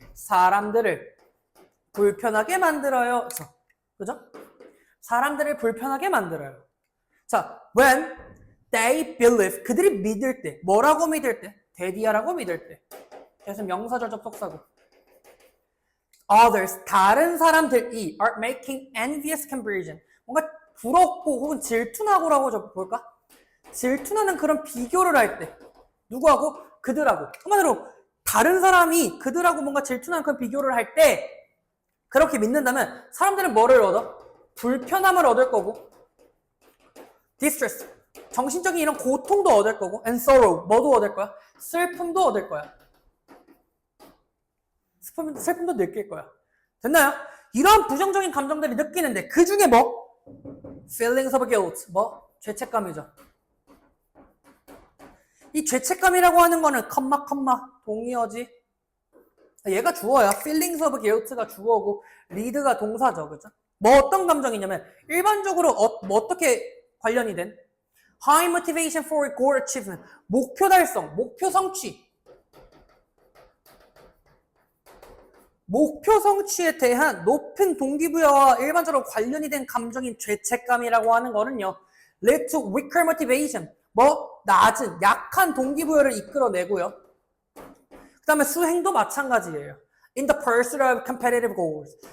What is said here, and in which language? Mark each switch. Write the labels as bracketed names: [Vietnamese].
[Korean] 사람들을 불편하게 만들어요. 그죠? 사람들을 불편하게 만들어요. 자, [English] when they believe, [Korean] 그들이 믿을 때, 뭐라고 믿을 때? 데디아라고 믿을 때. 그래서 명사절 접속사고. [English] Others, [Korean] 다른 사람들이 [English] are making envious comparison. [Korean] 뭔가 부럽고 혹은 질투나고라고 볼까? 질투나는 그런 비교를 할 때. 누구하고? 그들하고. 한마디로 다른 사람이 그들하고 뭔가 질투나는 그런 비교를 할 때 그렇게 믿는다면 사람들은 뭐를 얻어? 불편함을 얻을 거고 distress, 정신적인 이런 고통도 얻을 거고 [English] and sorrow, [Korean] 뭐도 얻을 거야? 슬픔도 얻을 거야. 슬픔도 느낄 거야. 됐나요? 이런 부정적인 감정들이 느끼는데 그 중에 뭐? [English] feelings of guilt, [Korean] 뭐? 죄책감이죠. 이 죄책감이라고 하는 거는 컴마 동의어지. 얘가 주어야. [English] feelings of guilt [Korean] 가 주어고 lead가 동사죠. 그죠? 뭐 어떤 감정이냐면 일반적으로 뭐 어떻게 관련이 된? [English] High motivation for goal achievement. [Korean] 목표 달성, 목표 성취. 목표 성취에 대한 높은 동기부여와 일반적으로 관련이 된 감정인 죄책감이라고 하는 거는요. [English] lead to weaker motivation. [Korean] 뭐 낮은, 약한 동기부여를 이끌어내고요. 그 다음에 수행도 마찬가지예요. [English] In the pursuit of competitive goals.